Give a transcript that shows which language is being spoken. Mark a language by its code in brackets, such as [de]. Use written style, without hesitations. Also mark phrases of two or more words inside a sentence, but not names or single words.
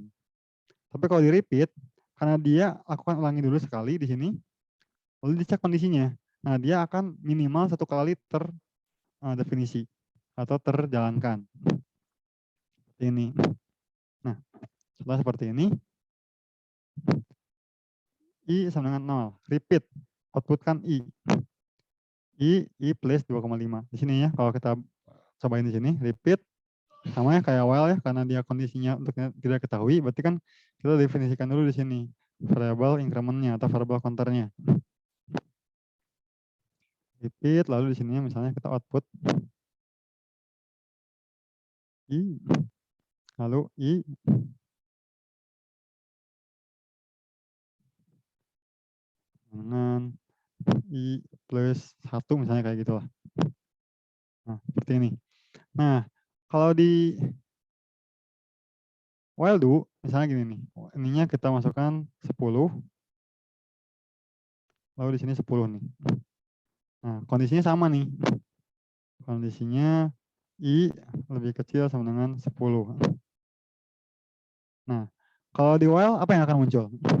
[id] Tapi kalau di repeat, karena dia lakukan ulangi dulu sekali di sini, lalu dicek kondisinya. Nah, dia akan minimal 1 kali terdefinisi atau terjalankan. Seperti ini. Nah, setelah seperti ini, I sama dengan 0. Repeat, outputkan I. I plus 2,5. Di sini ya, kalau kita cobain di sini, repeat, sama ya kayak while ya, karena dia kondisinya untuk tidak ketahui, berarti kan kita definisikan dulu di sini, [en] variable increment-nya [id] atau [en] variable counter-nya. [id] Repeat, lalu di sini misalnya kita output I, lalu I, dengan I plus 1 misalnya kayak gitu lah. Nah, seperti ini. Nah, kalau di [en] while do, [id] misalnya gini nih, ininya kita masukkan 10, lalu di sini 10 nih. Nah, kondisinya sama nih. Kondisinya I lebih kecil sama dengan 10. Nah, kalau di while apa yang akan muncul?